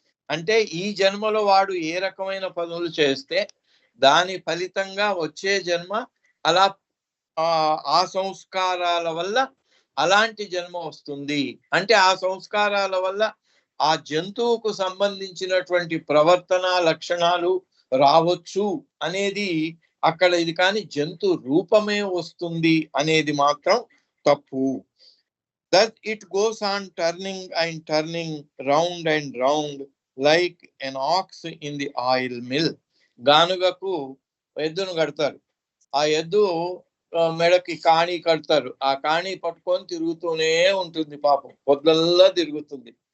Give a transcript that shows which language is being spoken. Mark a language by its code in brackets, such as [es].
[te] అంటే ఈ జన్మలో వాడు ఏ రకమైన పనులు చేస్తే దాని ఫలితంగా వచ్చే జన్మ అలా ఆ సంస్కారాల వల్ల అలాంటి జన్మ వస్తుంది. అంటే ఆ సంస్కారాల వల్ల ఆ జంతువుకు సంబంధించినటువంటి ప్రవర్తన లక్షణాలు రావచ్చు అనేది అక్కడ ఇది, కానీ జంతు రూపమే వస్తుంది అనేది మాత్రం తప్పు. [en] That it goes on turning and turning round and round like an ox in the oil mill. [te] గానుగకు ఎద్దును కడతారు, ఆ ఎద్దు మెడకి కాణి కడతారు, ఆ కాణి పట్టుకొని తిరుగుతూనే ఉంటుంది, పాపం పొద్దుల్లా తిరుగుతుంది.